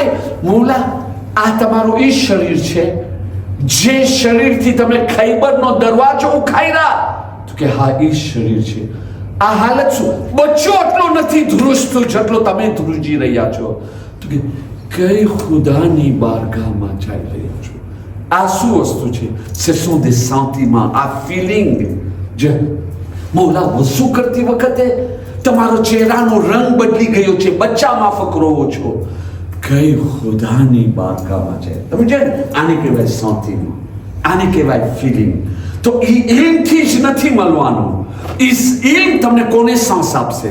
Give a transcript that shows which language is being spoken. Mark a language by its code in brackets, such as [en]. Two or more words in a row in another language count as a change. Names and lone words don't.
[gu] મૌલા, આ તમારું એ શરીર છે જે શરીરથી તમે ખૈબરનો દરવાજો ઉખાયરા. તો કે હા, એ શરીર છે. આ હાલત શું? બચ્ચો આટલો નથી ધ્રુજતો જેટલો તમે ધ્રુજી રહ્યા છો. તો કે કઈ ખુદાની બારગાહમાં જઈ રહ્યા છો? આ શું વસ્તુ છે? [fr] ce sont des sentiments, [gu] આ ફિલિંગ. જે મૌલા, વઝુ કરતી વખતે તમારો ચહેરાનો રંગ બદલી ગયો છે, બચ્ચા માફક રહો છો. કઈ ખુદાની બારગાહમાં છે. તમે જે આને કહેવાય સેન્ટિમેન્ટ, આને કહેવાય ફિલિંગ. તો એ ઇલ્મથી જ નથી મળવાનું. ઇલ્મ તમને કોને સાંસ આપશે?